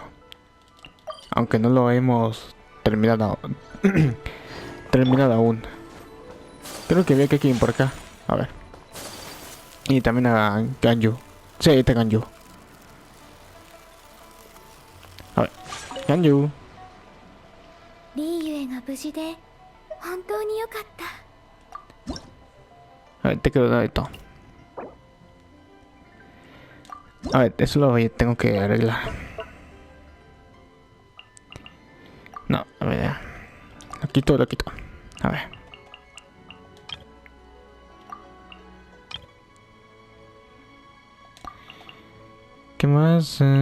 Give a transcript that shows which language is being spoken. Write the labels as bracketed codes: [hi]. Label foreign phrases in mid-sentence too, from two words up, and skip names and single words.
[es] Aunque no lo hemos terminado aún. Creo que había Kekin por acá. A ver. Y también a Ganyu. Sí, ahí está Ganyu. A ver. Ganyu. [ja] リーユエが無事で本当に良かった。 [es] A ver, te quiero dar esto. A ver, eso lo tengo que arreglar. No, a ver, ya. Lo quito. A ver. ¿Qué más?